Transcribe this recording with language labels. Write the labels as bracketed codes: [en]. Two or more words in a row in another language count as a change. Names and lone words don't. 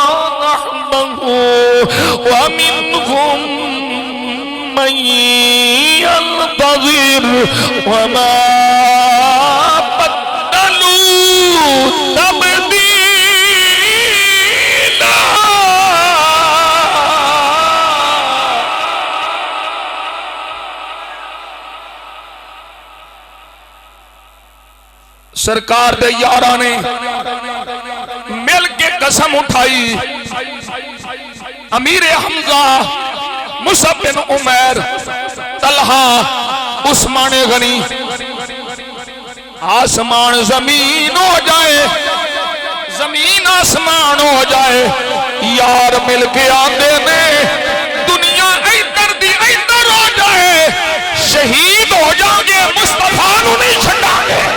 [ar] ومنهم من ينتظر وما بدلوا تبديلا. [pa] سرکار دے یاراں نے مل کے قسم اٹھائی. امیر حمزہ مصعب بن عمیر طلحہ عثمان غنی آسمان زمین ہو جائے، زمین آسمان ہو جائے، یار مل کے آندے نے دنیا ایدر دی ایدر ہو جائے، شہید ہو جائیں گے، مصطفیٰ نو نہیں چھڑا گے۔